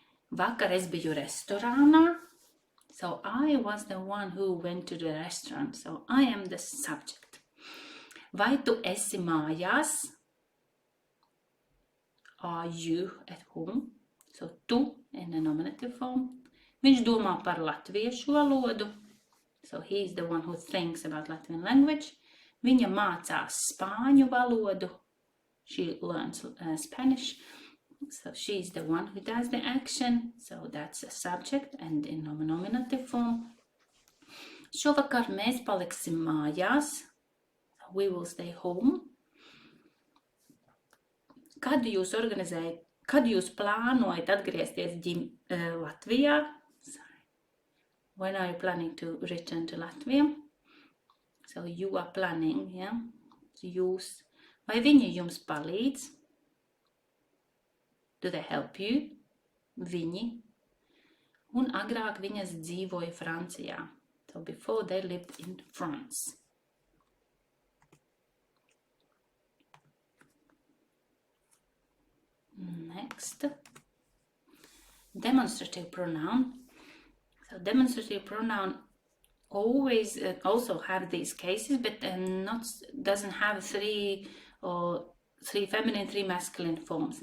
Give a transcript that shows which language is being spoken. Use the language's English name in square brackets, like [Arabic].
[Latvian] Vakar es biju restorānā. [English] So I was the one who went to the restaurant. So I am the subject. [Latvian] Vai tu esi mājās? [English] Are you at home? So tu in the nominative form. [Latvian] Viņš domā par latviešu valodu. [English] So he is the one who thinks about Latvian language. [Latvian] Viņa mācās spāņu valodu. [English] She learns Spanish. So she is the one who does the action. So that's a subject and in nominative form [Latvian] Šovakar mēs paliksim mājās. [English] We will stay home. [Latvian] Kad jūs plānojat atgriezties Latvijā? [English] When are you planning to return to Latvia? So you are planning, yeah? [Latvian] Jūs. Vai viņi jums palīdz? [English] Do they help you? Viņi. [Latvian] Un agrāk viņas dzīvoja Francijā. [English] So before they lived in France. Next. Demonstrative pronoun. So demonstrative pronoun always also have these cases, but doesn't have three feminine, three masculine forms.